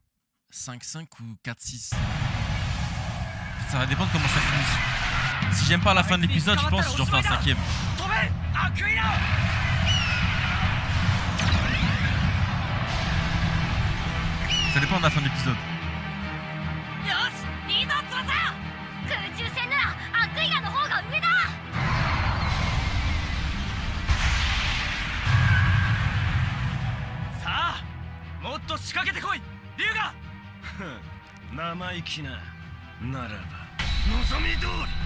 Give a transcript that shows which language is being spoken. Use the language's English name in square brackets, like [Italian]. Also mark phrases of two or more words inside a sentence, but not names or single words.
[French] 5-5 ou 4-6. Ça va dépendre comment ça finit. Si j'aime pas la fin de l'épisode, je pense que j'en fais un 5ème. Ça dépend de la fin de l'épisode. [Japanese] 空中戦ならアクイラの方が上だ。さあ、もっと仕掛けてこい、龍河。生意気な。ならば望み通り。